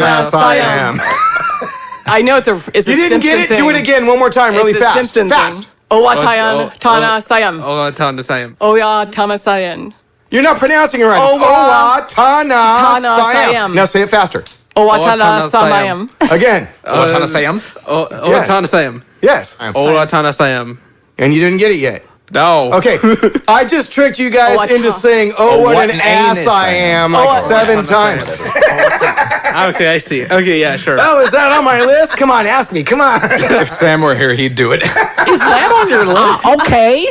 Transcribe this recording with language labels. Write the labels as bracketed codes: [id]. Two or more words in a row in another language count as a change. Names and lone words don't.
[en] Tana, Siam. I know it's a You didn't get it? Thing. Do it again one more time, really It's a fast. Simpson Fast. thing. Owa Tana Siam. Tana Siam. Oya Tana Siam. You're not pronouncing it right. It's Owa, Owa, Tana, Siam. Siam. Now say it faster. Owa Tana Tana Siam. Again. Tana Siam. Yes. Tana Siam. Yes. Tana Siam. And you didn't get it yet. No. Okay. I just tricked you guys Owa, into saying, what an ass I am, like 7 times. Okay, I see. Okay, yeah, sure. Oh, is that on my list? Come on, ask me. Come on. If Sam were here, he'd do it. Is that on your list? Okay.